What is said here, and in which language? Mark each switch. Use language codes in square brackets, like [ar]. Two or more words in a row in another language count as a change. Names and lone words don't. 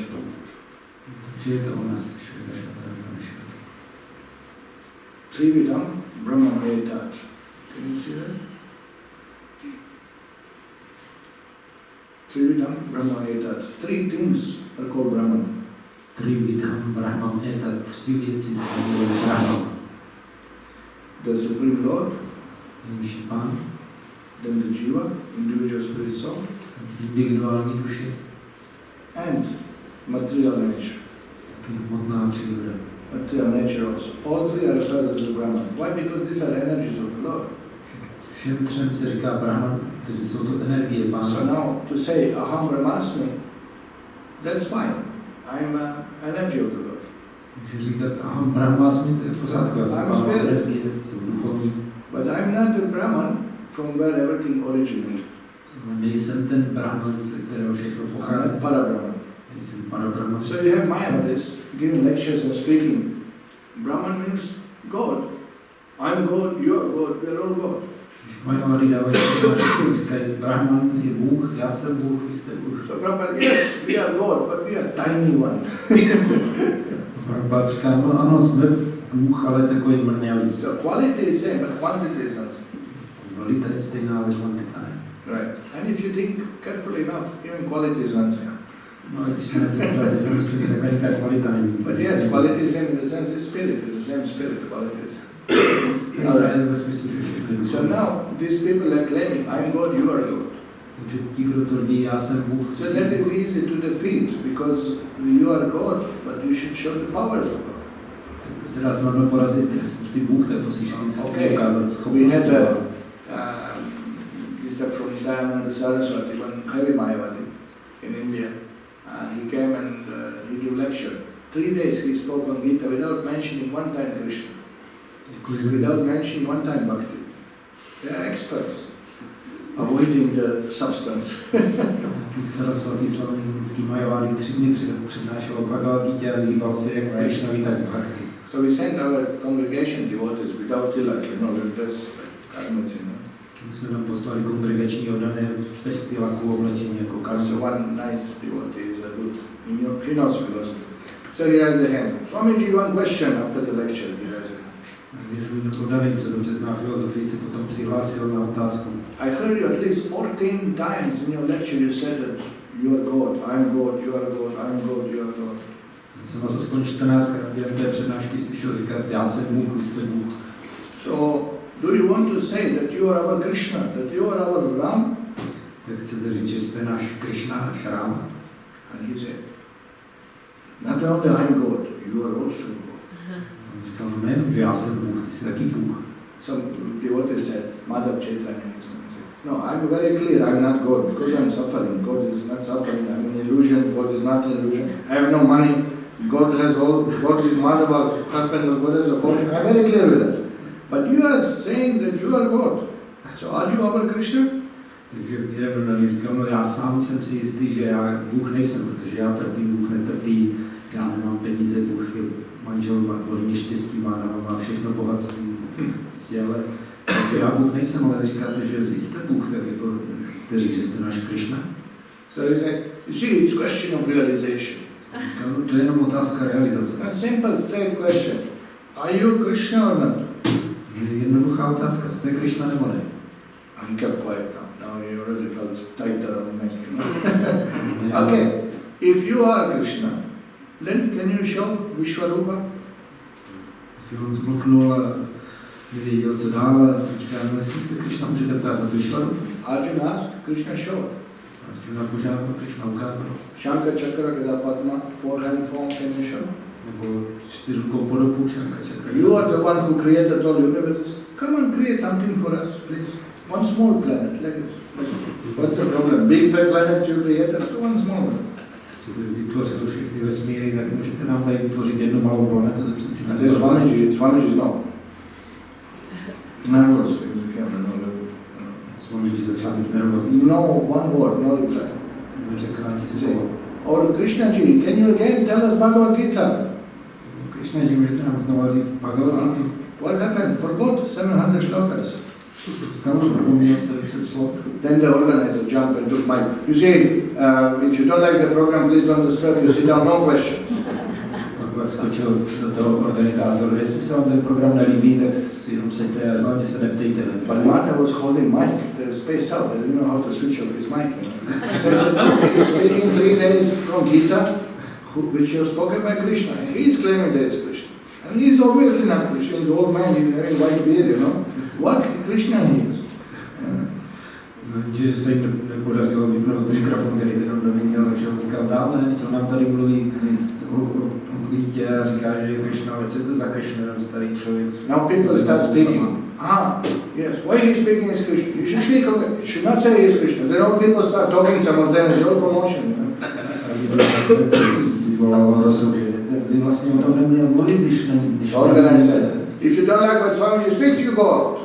[cs] Takže je to u nás Shveta Upanishad. [sa] Trividam Brahma Etat. [en] Can you see that? [sa] Trividam Brahma Etat. [en] 3 things are called Brahman. [sa] Trividam Brahman Etat, [cs] 3 věci se nazývají Brahman. [en] The Supreme Lord, [cs] Nejvyšší Pán, [en] then the Jiva, individual spirit soul, [cs] individuální duši, [en] and material nature. Hmotná příroda. Material nature also. All three are referred as the Brahman. Why? Because these are energies of the Lord. [cs] Všem třem se říká Brahman, protože jsou to energie Pána. [en] So now to say [sa] Aham Brahmasmi, [en] that's fine. I'm an energy of the Lord. [cs] Takže říkat [sa] Aham Brahmasmi, [cs] to je v pořádku, já jsem energie, jsem duchovní. [en] But I'm not a Brahman from where everything originated. [cs] Nejsem ten Brahman, ze kterého všechno pochází. [en] I'm Parabrahman. [cs] Nejsem Parabrahman. [en] So you have Mayavadis giving lectures and speaking. Brahman means God. I'm God, you are God, we are all God. [cs] Mayavadi dávají přednášky, říkají, Brahman je Bůh, já jsem Bůh, vy jste Bůh. [en] So Prabhupada, yes, we are God, but we are tiny one. [cs] Prabhupada říká, no ano, jsme Bůh, ale takový mrňavý. [en] So quality is same, but quantity is not same. [cs] Kvalita je stejná, ale kvantita ne. [en] Right. And if you think carefully enough, even quality is not same. [cs] No, když se na to podíváte, to myslí, tak ani ta kvalita není. [en] But yes, quality is same in the sense it's spirit, it's the same spirit, quality is same. So now, these people are claiming, I'm God, you are God. [cs] Takže ti, kdo tvrdí, já jsem Bůh. [en] So that is easy to defeat, because you are God, but you should show the powers of God. [cs] Tak to se dá snadno porazit, jestli jsi Bůh, tak musíš ukázat schopnosti. [en] We had this from Dayananda Saraswati, one Hare Mayavadi in India. He came and he gave lecture. 3 days he spoke on Gita without mentioning one time Krishna. Without mentioning one time Bhakti. They are experts avoiding the substance. [cs] Saraswati slavný indický Mayavadi 3 dny přednášel o Bhagavad-gítě a vyhýbal se jak Krishnovi, tak Bhakti. [en] So we sent our congregation devotees without tilak, we dress like karmas, [cs] My jsme tam poslali kongregační oddané bez tilaku oblečení jako karmas. [en] So one nice devotee is a good, he knows philosophy. So he raised the hand. Swamiji, one question after the lecture. He raised the hand. [cs] Jako David, co dobře zná filozofii, se potom přihlásil na otázku. [en] I heard you at least 14 times in your lecture you said that you are God, I'm God, you are God, I'm God, you are God. [cs] Jsem vás aspoň 14krát během té přednášky slyšel říkat, já jsem Bůh, vy jste Bůh. [en] So, do you want to say that you are our Krishna, that you are our Rama? [cs] Tak chcete říct, že jste náš Krishna, náš Rama? [en] And he said, not only I'm God, you are also God. [cs] On říkal, no nejenom, že já jsem Bůh, ty jsi taky Bůh. [en] Some devotee said, Mother Chaitanya. No, I'm very clear, I'm not God, because I'm suffering. God is not suffering, I'm an illusion, God is not an illusion. I have no money, God has all, God is mother, husband, God has a fortune. I'm very clear with that. But you are saying that you are God. So are you our Krishna? [cs] Takže jeden mi říkal, no já sám jsem si jistý, že já Bůh nejsem, protože já trpím, Bůh netrpí, já nemám peníze, Bůh je manžel, má hodně štěstí, má všechno bohatství, ale takže já Bůh nejsem, ale říkáte, že vy jste Bůh, tak jako chcete říct, že jste náš Krishna? [en] So he said, you see, it's question of realization. [cs] No, to je jenom otázka realizace. [en] A simple, straight question. Are you Krishna or not? [cs] Jednoduchá otázka, jste Krishna nebo ne? [en] And he kept quiet now. Now he really felt tighter on the neck. Okay, if you are Krishna, then can you show Vishwarupa? [cs] Takže on zbloknul a nevěděl, co dál a říká, no jestli jste Krishna, můžete ukázat Vishwarupa? [en] Arjuna asked, Krishna showed. [cs] Arjuna požádal, Krishna ukázal. [sa] Shankar Chakra Gada Padma, [en] four-hand form, can you show? [cs] Nebo čtyřrukou podobu [sa] Shankar Chakra. [en] You are the one who created all universes. Come on, create something for us, please. One small planet, like this. What's the problem? Big planet you created, so one small one. [cs] Jste vytvořil všechny vesmíry, tak můžete nám tady vytvořit jednu malou planetu, to přeci [en] And this Swamiji is no. Nervous in the camera, no. [cs] Swamiji začal být nervózní. [en] No, one word, no reply. [cs] Neřekl ani slovo. [en] Or Krishnaji, can you again tell us Bhagavad Gita? [cs] Krishnaji, můžete nám znovu říct Bhagavad Gita? [en] What happened? Forgot 700 shlokas. Then the organizer jumped and took mic. You see, if you don't like the program, please don't disturb. You sit down, no questions. [cs] Skočil do toho organizátoru. Jestli se vám ten program nelíbí, tak jenom seďte a hlavně se neptejte. [en] But Mata was holding mic, the space out. I didn't know how to switch off his mic. So he said, he's speaking 3 days from Gita, which was spoken by Krishna. And he's claiming that it's Krishna. And he's obviously not Krishna. He's an old man, he's having white beard, you know. What Krishna he is? [cs] Že se jim nepodařilo vypnout mikrofon, který ten neměl, takže on říkal dále, to nám tady mluví o lítě a říká, že je Krishna, ale co je to za Krishna, starý člověk. [en] Now people start speaking. Yes, why he speaking is Krishna? You should speak, you should not say he is Krishna. Then all people start talking simultaneously, all promotion. [cs] Vyvolalo rozruch, že vy vlastně o tom neměl mluvit, když [en] organize. If you don't like what Swamiji speak, you go out.